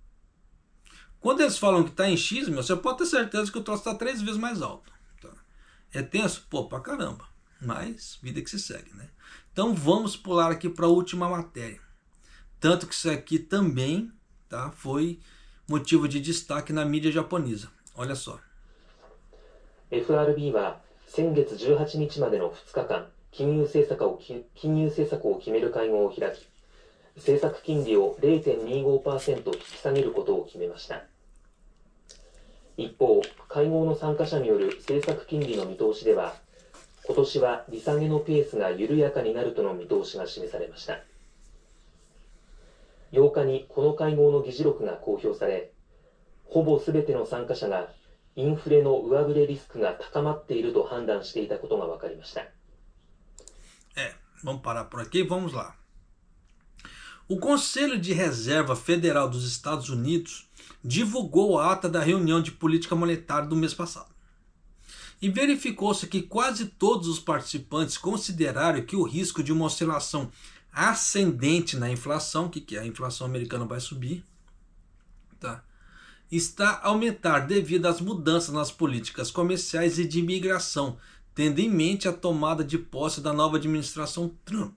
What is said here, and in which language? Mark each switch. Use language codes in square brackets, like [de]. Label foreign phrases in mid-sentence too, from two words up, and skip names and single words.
[pt] Quando eles falam que está em X, você pode ter certeza que o troço está 3 vezes mais alto. Tá? É tenso? Pô, pra caramba. Mas vida que se segue, né? Então vamos pular aqui para a última matéria. Tanto que isso aqui também, tá, foi motivo de destaque na mídia japonesa. Olha só. [ja] FRB は先月18日までの2日間、金融政策を決める会合を開き、政策金利を 0.25% 引き下げることを決めました。一方、会合の参加者による政策金利の見通しでは、今年は利下げのペースが緩やかになるとの見通しが示されました。8日にこの会合の議事録が公表され、ほぼすべての参加者がインフレの上振れリスクが高まっていると判断していたことが分かりました。 [pt] Vamos parar por aqui e vamos lá. O Conselho de Reserva Federal dos Estados Unidos divulgou a ata da reunião de política monetária do mês passado. E verificou-se que quase todos os participantes consideraram que o risco de uma oscilação ascendente na inflação, que a inflação americana vai subir, tá, está a aumentar devido às mudanças nas políticas comerciais e de imigração, tendo em mente a tomada de posse da nova administração Trump.